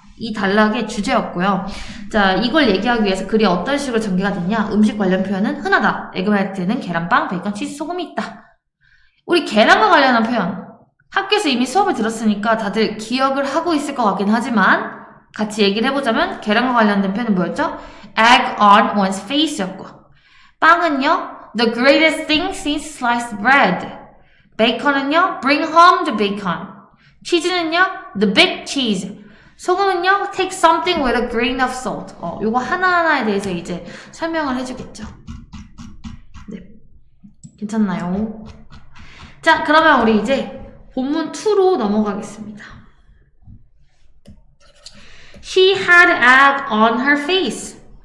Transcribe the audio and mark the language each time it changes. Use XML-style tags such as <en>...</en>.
<ko>이 단락의 주제였고요. 자, 이걸 얘기하기 위해서 글이 어떤 식으로 전개가 됐냐? 음식 관련 표현은 흔하다. 에그 베네딕트는 계란빵, 베이컨, 치즈, 소금이 있다. 우리 계란과 관련한 표현. 학교에서 이미 수업을 들었으니까 다들 기억을 하고 있을 것 같긴 하지만 같이 얘기를 해보자면 계란과 관련된 표현은 뭐였죠?</ko> <en>Egg on one's face였고,</en> <ko>빵은요,</ko> <en>the greatest thing since sliced bread.</en> <ko>베이컨은요,</ko> <en>bring home the bacon.</en> <ko>치즈는요,</ko> <en>the big cheese.</en> <ko>소금은요,</ko> <en>take something with a grain of salt.</en> <ko>요거 하나하나에 대해서 이제 설명을 해주겠죠. 네. 괜찮나요? 자, 그러면 우리 이제 본문 2로 넘어가겠습니다.</ko> <en>She had egg on her face.</en>